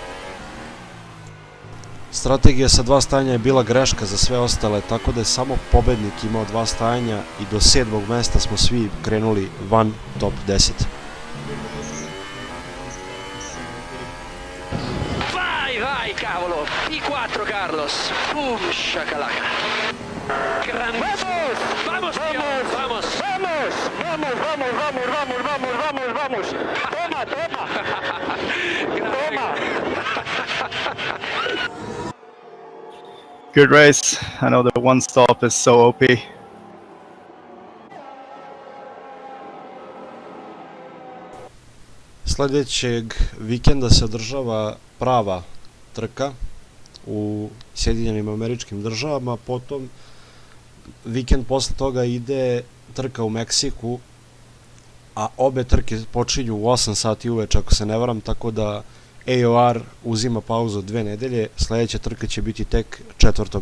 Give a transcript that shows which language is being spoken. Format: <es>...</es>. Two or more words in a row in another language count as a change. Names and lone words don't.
<sr>Strategija sa dva stajanja je bila greška za sve ostale, tako da je samo pobednik imao dva stajanja i do 7. mesta smo svi krenuli van top 10.</sr> <it>Vai cavolo, I4 Carlos, shakalaka.</it> <es>Gran vamos, vamos, vamos, vamos, vamos, vamos, vamos, vamos, vamos, vamos, vamos. Toma, toma. Toma.</es> <en>Good race. I know the one stop is so OP.</en> <sr>Sljedećeg vikenda se održava prava trka u Sjedinjenim Američkim Državama, potom vikend posle toga ide trka u Meksiku, a obe trke počinju u 8 sati uveče ako se ne varam, tako da AOR uzima pauzu od 2 nedelje, sljedeća trka će biti tek 4.</sr>